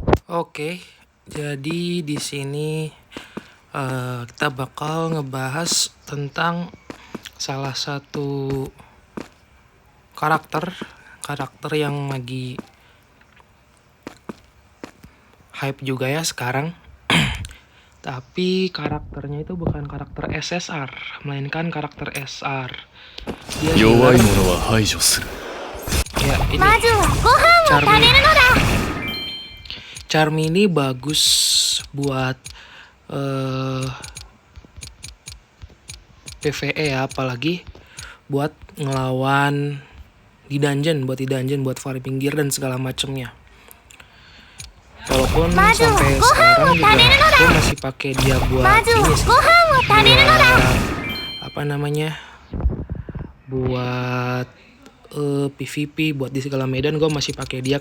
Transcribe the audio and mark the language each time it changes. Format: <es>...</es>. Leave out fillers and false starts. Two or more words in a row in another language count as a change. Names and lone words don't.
<id>Oke, jadi di sini kita bakal ngebahas tentang salah satu karakter yang lagi hype juga ya sekarang. Tapi karakternya itu bukan karakter SSR, melainkan karakter SR. Dia healer.</id> <ja>弱い者は排除する。</ja> <id>Ya, ini</id> <ja>まずはご飯を食べるのだ。</ja> <id>Charmy ini bagus buat PvE ya, apalagi buat ngelawan di dungeon, buat farming gear dan segala macemnya. Walaupun sampai sekarang juga gue masih pakai dia buat ini sih, buat apa namanya, buat PVP, buat di segala medan gue masih pakai dia.</id>